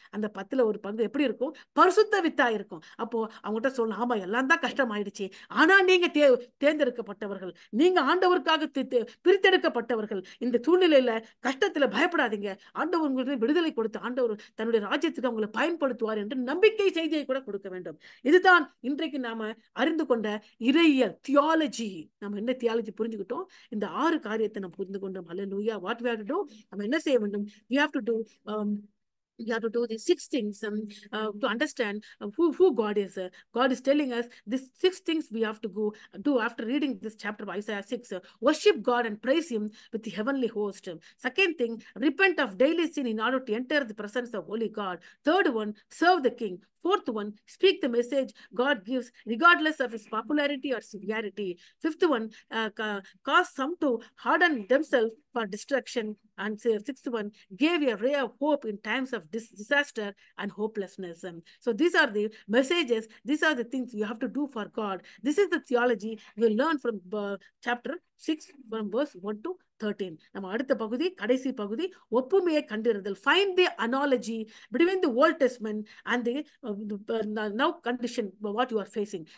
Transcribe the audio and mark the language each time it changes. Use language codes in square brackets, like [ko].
[ta] அந்த 10ல் 1 பங்கு எப்படி இருக்கும்? பரிசுத்த வித்தா இருக்கும். அப்போ அவங்ககிட்ட சொல்லணும், ஆமா எல்லாம் தான் கஷ்டமாயிடுச்சு, ஆனா நீங்க தேர்ந்தெடுக்கப்பட்டவர்கள், நீங்க ஆண்டவருக்காக பிரித்தெடுக்கப்பட்டவர்கள். இந்த சூழ்நிலையில கஷ்டத்துல பயப்படாதீங்க, ஆண்டவர் உங்களுக்கு விடுதலை கொடுத்து ஆண்டவர் தன்னுடைய ராஜ்யத்துக்கு அவங்களை பயன்படுத்துவார் என்று நம்பிக்கை செய்தியை கூட கொடுக்க வேண்டும். இதுதான் இன்றைக்கு நாம அறிந்து கொண்ட இறையியல் தியாலஜி. நம்ம என்ன தியாலஜி புரிஞ்சுக்கிட்டோம்? இந்த 6 காரியத்தை நம்ம புரிந்து கொண்டோம். ஹல்லேலூயா. [en] What we have to do? [ta] நம்ம என்ன செய்ய வேண்டும்? [en] We have to do we have to do these 6 things to understand who God is. God is telling us these 6 things we have to do after reading this chapter of Isaiah 6. Worship God and praise Him with the heavenly host. Second thing, repent of daily sin in order to enter the presence of holy God. Third one, serve the King. Fourth one, speak the message God gives regardless of his popularity or severity. Fifth one, cause some to harden themselves for destruction. And sixth one, gave a ray of hope in times of disaster and hopelessness. So these are the messages, these are the things you have to do for God. This is the theology we learn from chapter 6 from verse 1 to 13. [ta] நம்ம அடுத்த பகுதி, கடைசி பகுதி, ஒப்புமையை கண்டிருந்தல். [en] Find the analogy between the Old Testament and the now condition what you are facing.